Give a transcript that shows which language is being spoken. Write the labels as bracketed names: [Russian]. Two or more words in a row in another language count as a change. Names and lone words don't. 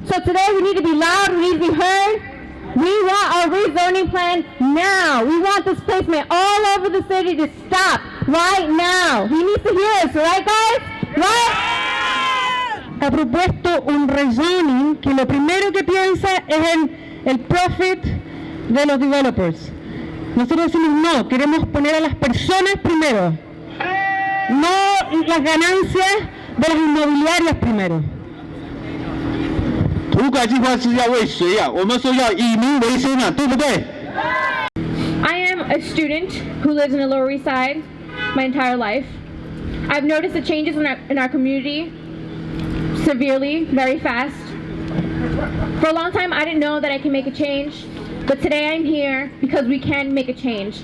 [English] So today we need to be loud, we need to be heard. We want our rezoning plan now. We want displacement all over the city to stop right now. He needs to hear us, right guys? Right? [Spanish] Ha propuesto un rezoning que lo primero que piensa es en el profit de los developers. Nosotros decimos no, queremos poner a las personas primero, no las ganancias de las inmobiliarias primero. [Chinese] 土改计划是要为谁啊？我们说要以民为先啊，对不对？ [English] I am a student who lives in the Lower East Side my entire life. I've noticed the changes in our community severely, very fast. For a long time, I didn't know that I can make a change, but today I'm here because we can make a change.